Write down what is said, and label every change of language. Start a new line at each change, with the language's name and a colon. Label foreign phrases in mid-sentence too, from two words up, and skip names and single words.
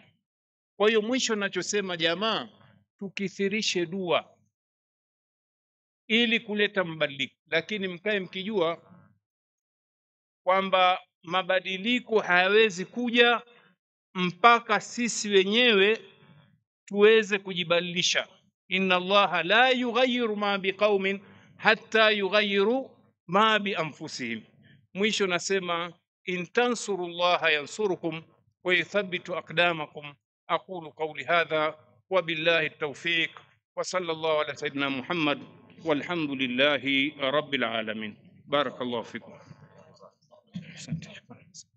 Swahili: Kwa hiyo mwisho ninachosema jamaa, tukithirishe dua ili kuleta mabadiliko, lakini mkae mkijua kwamba mabadiliko hayawezi kuja mpaka sisi wenyewe tuweze kujibadilisha.
Arabic: إن الله لا يغير ما بقوم حتى يغيروا ما بأنفسهم.
Swahili: Mwisho nasema
Arabic: إن تنصروا الله ينصركم ويثبت أقدامكم. أقول قولي هذا وبالله التوفيق وصلى الله على سيدنا محمد والحمد لله رب العالمين. بارك الله فيكم.
Swahili: Asante.